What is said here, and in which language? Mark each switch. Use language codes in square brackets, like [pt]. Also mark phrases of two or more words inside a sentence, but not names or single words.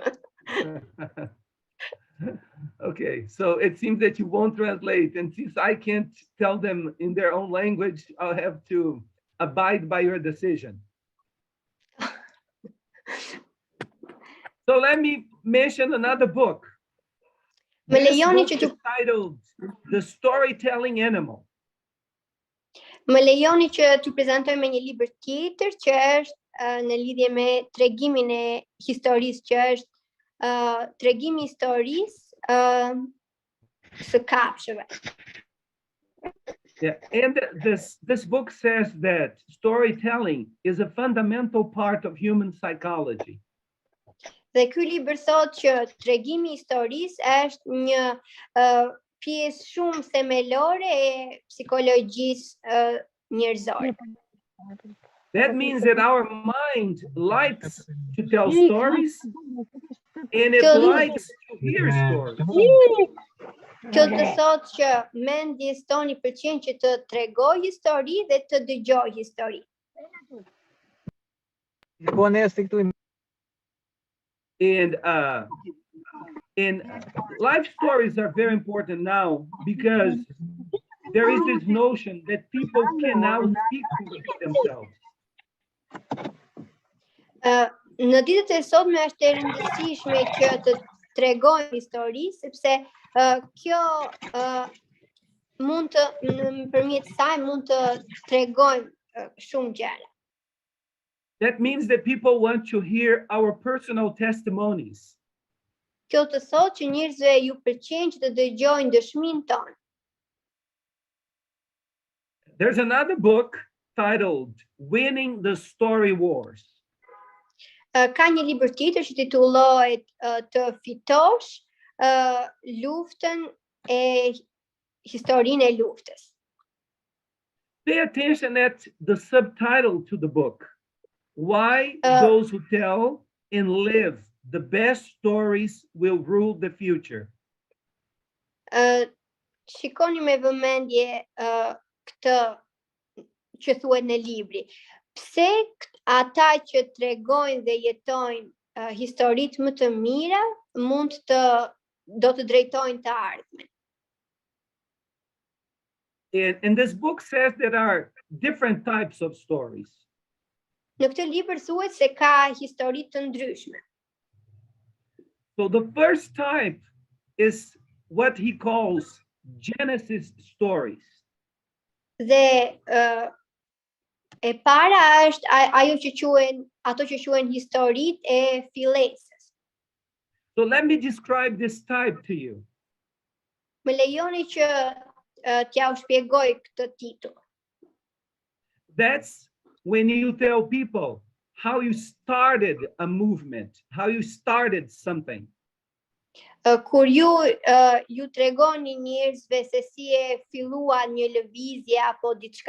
[en] Okay, so it seems that you won't translate, and since I can't tell them in their own language, I'll have to abide by your decision. So let me mention another book. This book is titled The Storytelling Animal. [sq] Më lejoni që t'ju prezantoj me një libër tjetër që është në lidhje me tregimin e historisë, që është tregimi i historisë së kafshëve. [en] Yeah, and this book says that storytelling is a fundamental part of human psychology. [sq] Dhe ky libër thotë që tregimi i historisë është një pjesë shumë themelore e psikologjisë njerëzore. [en] That means that our mind likes to tell stories and it likes to hear stories. [sq] Kjo të thotë që mendjes toni pëlqen që të tregoj histori dhe të dëgjoj histori. [en] And life stories are very important now because there is this notion that people can now speak to themselves. [sq] Në ditët e sotme është e rëndësishme që të tregojmë histori, sepse kjo mund të nëpërmjet saj mund të tregojmë shumë gjëra. [en] That means that people want to hear our personal testimonies. [sq] Kjo të thotë që njerëzve ju pëlqen që të dëgjojnë dëshminë tonë. [en] There's another book titled Winning the Story Wars. [sq] Ka një libër tjetër që titullohet Të fitosh luftën e historinë e luftës. [en] Pay attention at the subtitle to the book. Why those who tell and live the best stories will rule the future. [sq] Shikoni me vëmendje këtë që thuhet në libri. Pse ata që tregojnë dhe jetojnë historitë më të mira do të drejtojnë të ardhmen. [en] And this book says there are different types of stories. [sq] Në këtë libër thuhet se ka histori të ndryshme. [en] So the first type is what he calls Genesis stories. [sq] Dhe e para është ato që quhen historitë e fillesës. [en] So let me describe this type to you. [sq] Më lejoni që t'ja u shpjegoj këtë titull. [en] That's when you tell people how you started a movement, how you started something. [sq] Kur ju tregoni njerëzve se si e fillua një lëvizje apo diçka.